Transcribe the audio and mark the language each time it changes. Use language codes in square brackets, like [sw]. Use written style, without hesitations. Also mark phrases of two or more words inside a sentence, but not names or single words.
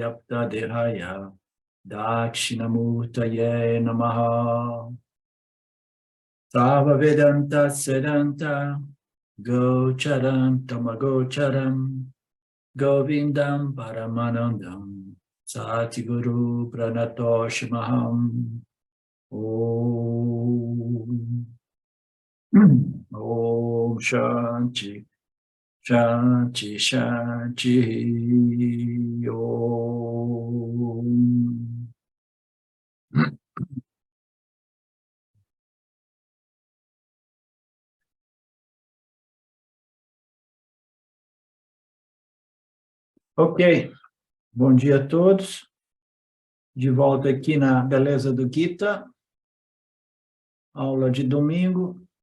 [sa] Vyapta Dehaya Dakshinamurtaye Namaha Sava Vedanta Sedanta Gocharam Tamagocharam Govindam Paramanandam Satiguru Pranatoshimaham Om Om Shanti Shanti Shanti Om. [pt] Ok, bom dia a todos. De volta aqui na Beleza do Gita, aula de domingo.